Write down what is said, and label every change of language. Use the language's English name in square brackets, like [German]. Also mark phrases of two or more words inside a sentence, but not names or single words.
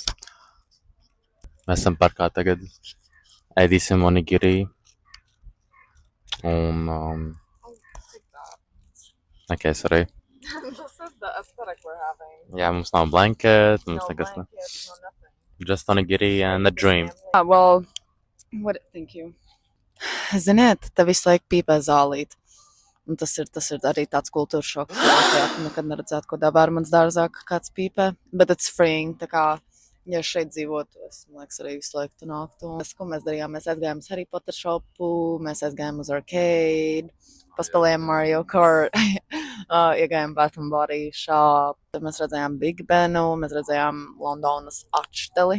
[Latvian] Mēs esam parkā tagad. Ēdīsim onigiri. Un, [English] okay, sorry. This is the aesthetic we're having. [Latvian] Jā, mums nav blanket, mums [English] No [Latvian] nekas [English] blankets, no nothing. Just onigiri and a dream. Well, thank you. [Latvian] Ziniet, te visu laiku pīpē zālīt. Un tas ir arī tāds kultūras šoks. Latvijā tu nekad neredzētu, ko Vērmanas dārzā kāds pīpē. [English] Bet it's freeing, [Latvian] tā kā, ja šeit dzīvotu, es, man liekas, arī visu laiku tu nāktu. Ko mēs darījām? Mēs aizgājām uz Harry Potter shopu, mēs aizgājām uz arcade, paspēlējām Mario Kart, iegājām Bath and Body shop, mēs redzējām Big Benu, mēs redzējām Londonas atšteli.